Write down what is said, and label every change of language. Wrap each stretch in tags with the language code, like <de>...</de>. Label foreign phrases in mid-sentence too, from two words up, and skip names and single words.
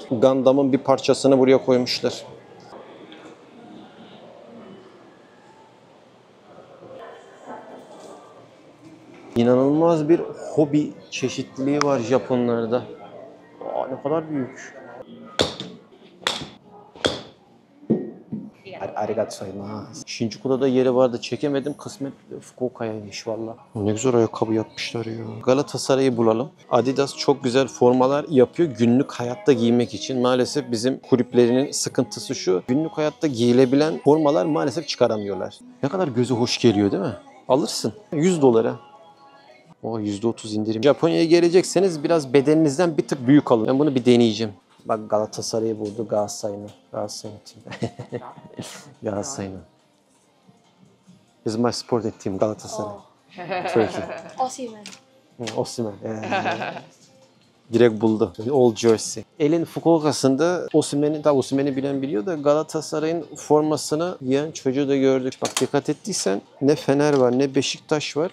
<tr>Gundam'ın bir parçasını buraya koymuşlar. İnanılmaz bir hobi çeşitliliği var Japonlarda. Aa, ne kadar büyük.</tr> <ja>ありがとうございます.</ja> <tr>Shinjuku'da da yeri vardı. Çekemedim. Kısmet Fukuoka'yaymış valla. Ne güzel ayakkabı yapmışlar ya. Galatasaray'ı bulalım. Adidas çok güzel formalar yapıyor günlük hayatta giymek için. Maalesef bizim kulüplerinin sıkıntısı şu. Günlük hayatta giyilebilen formalar maalesef çıkaramıyorlar. Ne kadar gözü hoş geliyor değil mi? Alırsın. 100 dolara. O %30 indirim. Japonya'ya gelecekseniz biraz bedeninizden bir tık büyük alın. Ben bunu bir deneyeceğim. Bak Galatasaray'ı buldu Galatasaray'ın. Galatasaray'ın. Galatasaray'ın.</tr> <en>This is my sporting team Galatasaray. Turkey. Osimhen.</en> <tr>Osimhen. Direkt buldu.</tr> <en>Old jersey.</en> <tr>Elin Fukuoka'sında Osimhen'i bilen biliyor da Galatasaray'ın formasını giyen çocuğu da gördük. Bak dikkat ettiysen ne Fener var ne Beşiktaş var.</tr>